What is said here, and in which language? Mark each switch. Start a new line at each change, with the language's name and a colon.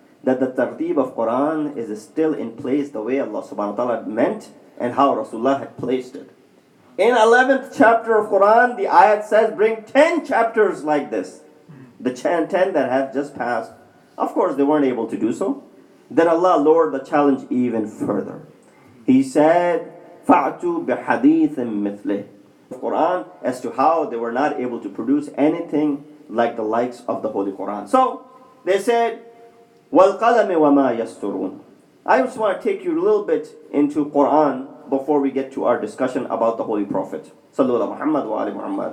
English: That the tartib of Quran is still in place the way Allah subhanahu wa ta'ala meant and how Rasulullah had placed it. In 11th chapter of Quran, the ayat says bring 10 chapters like this. The 10 that have just passed. Of course, they weren't able to do so. Then Allah lowered the challenge even further. He said,
Arabic: فَأْتُوا بِحَدِيثٍ مِثْلِهِ.
English: Quran as to how they were not able to produce anything like the likes of the Holy Quran. So, they said,
Arabic: وَالْقَلَمِ وَمَا يَسْتُرُونَ.
English: I just want to take you a little bit into Quran before we get to our discussion about the Holy Prophet.
Arabic: Sallu ala Muhammad wa ali Muhammad.